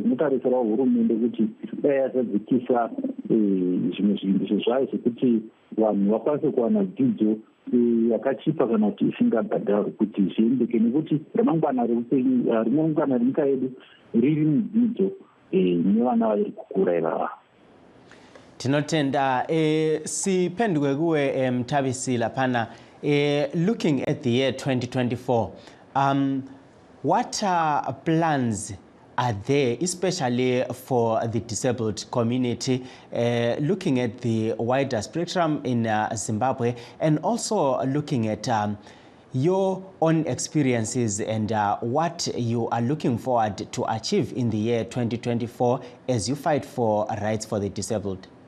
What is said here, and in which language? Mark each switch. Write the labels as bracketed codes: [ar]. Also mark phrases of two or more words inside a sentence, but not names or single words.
[sn] Zvinotarisirawo hurumende kuti dai yasadzikisa zvimwe zvimbiso zvayo zvekuti vanhu vakwanise kuwana dzidzo yakachipa kana kuti isingabhadharwi kuti zviendeke, nekuti ramangwana renyika yedu riri mudzidzo nevana vari kukura ivava. [nd] Tinotenda siphenduke kuwe Mthabisi laphana, [en] looking at the year 2024, what plans are there, especially for the disabled community, looking at the wider spectrum in Zimbabwe, and also looking at your own experiences and what you are looking forward to achieve in the year 2024 as you fight for rights for the disabled?